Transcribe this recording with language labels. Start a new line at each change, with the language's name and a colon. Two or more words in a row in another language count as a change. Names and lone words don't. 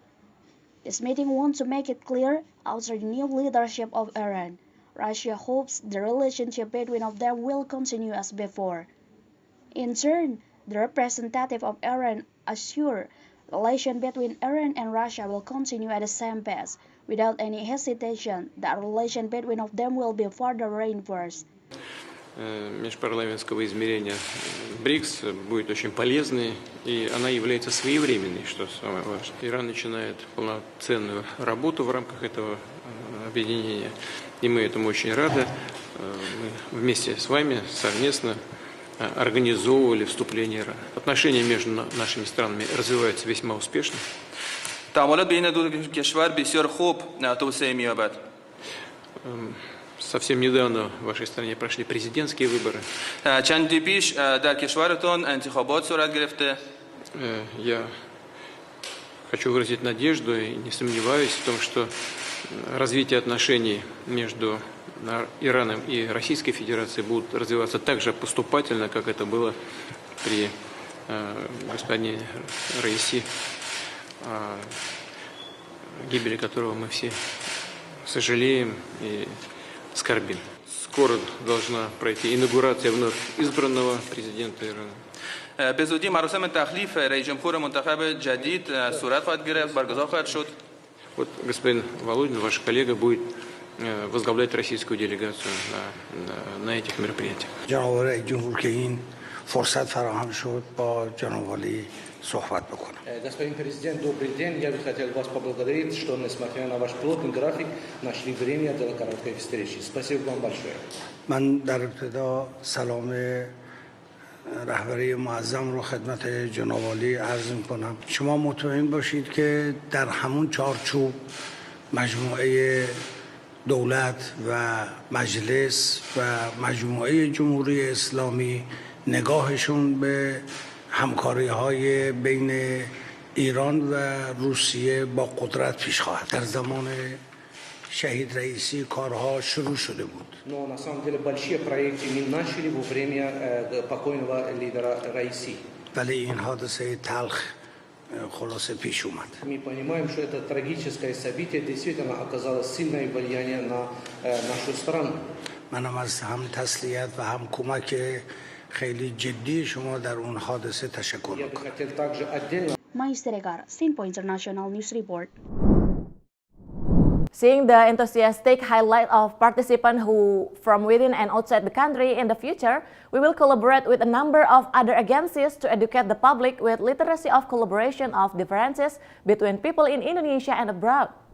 English: This meeting wants to make it clear, after the new leadership of Iran, Russia hopes the relationship between of them will continue as before. In turn, the representative of Iran assured relations between Iran and Russia will continue at the same pace, without any hesitation that relation between of them will be further reinforced.
Russian: Межпарламентского измерения БРИКС будет очень полезной, и она является своевременной, что самое важное. Иран начинает полноценную работу в рамках этого объединения, и мы этому очень рады. Мы вместе с вами совместно организовывали вступление Ирана. Отношения между нашими странами развиваются весьма успешно.
Persian: تعاملات بین دو کشور بسیار خوب توسعه می‌یابد.
Russian: Совсем недавно в вашей стране прошли президентские выборы.
Persian: چندی پیش در کشورتون انتخابات صورت گرفته.
Russian: Я хочу выразить надежду и не сомневаюсь в том, что развитие отношений между Ираном и Российской Федерацией будут развиваться так же поступательно, как это было при господине Раиси, гибели которого мы все сожалеем и скорбим. Скоро должна пройти инаугурация вновь избранного президента Ирана.
Persian: به زودی مراسم تخلیف رئیس جمهور منتخب جدید صورت خواهد گرفت، برگزار خواهد شد.
Russian: Вот господин Володин, ваш коллега, будет возглавлять российскую делегацию на этих мероприятиях.
Persian: جناب رئیس جمهور که این فرصت فراهم شد با جناب عالی صحبت بکنم.
Russian: Господин президент, добрый день. Я бы хотел вас поблагодарить, что, несмотря на ваш плотный график, нашли время для короткой встречи. Спасибо вам большое.
Persian: من در ابتدا سلام رهبری معظم رو خدمت جناب عالی عرض می‌کنم. شما مطمئن باشید که در همون چارچوب مجموعه دولت و مجلس و مجموعه جمهوری اسلامی نگاهشون به همکاری‌های بین ایران و روسیه با قدرت پیش خواهد. در زمان شهید رئیسی کارها شروع شده بود.
Russian: Но на самом деле большие проекты мы начали во время покойного лидера Раиси.
Persian: ولی این حادثه تلخ خلاصه پیش اومد.
Russian: Мы понимаем, что это трагическое событие действительно оказало сильное влияние на нашу страну.
Persian: منم از هم تسلیت و هم کمک خیلی جدی شما در اون حادثه تشکر
Russian: Я бы
Persian: میکنم.
Russian: хотел также отдельно
English: Maestri Regar, Sinpo International News Report. Seeing the enthusiastic highlight of participants who from within and outside the country in the future, we will collaborate with a number of other agencies to educate the public with literacy of collaboration of differences between people in Indonesia and abroad.